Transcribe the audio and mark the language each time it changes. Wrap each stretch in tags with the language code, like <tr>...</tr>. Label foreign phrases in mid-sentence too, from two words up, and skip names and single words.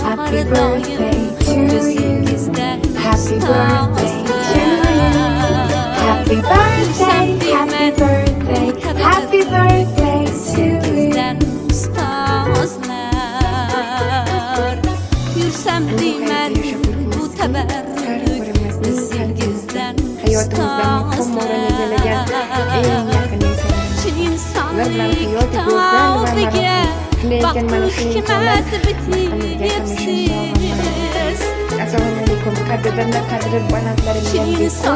<en>Happy birthday to you. Happy birthday to you. Happy birthday, happy birthday, happy birthday to you.</en> <tr>Yürsem bilmem bu teberrük izingizden</tr> <uz>hayotimizdagi muhim o'rin egallagan eng yaqin insonlar. Ular bilan hayot go'zal va shunday ekan mana shu insonlar haqimizga hamisha assalomu alaykum qadrdonlar, qadri balandlaringiz</uz>